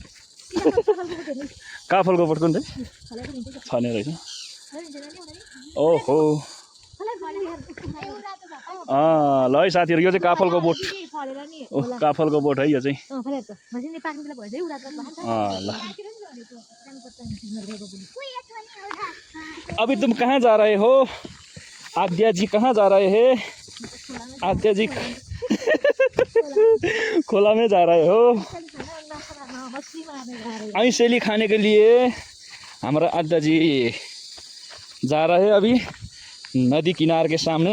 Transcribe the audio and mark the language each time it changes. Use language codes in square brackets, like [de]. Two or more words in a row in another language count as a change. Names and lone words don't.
[ne] काफलको बोट कुन चाहिँ छाने रहेछ? ओहो ल है साथीहरु यो चाहिँ काफलको बोट। काफलको बोट है यो चाहिँ। ल [hi] अभी तुम कहाँ जा रहे हो? आद्या जी कहाँ जा रहे हैं? आद्या जी खोला में जा रहे हो? ऐसेली खाने के लिए हमारा आद्या जी जा रहे हैं अभी नदी किनारे के सामने।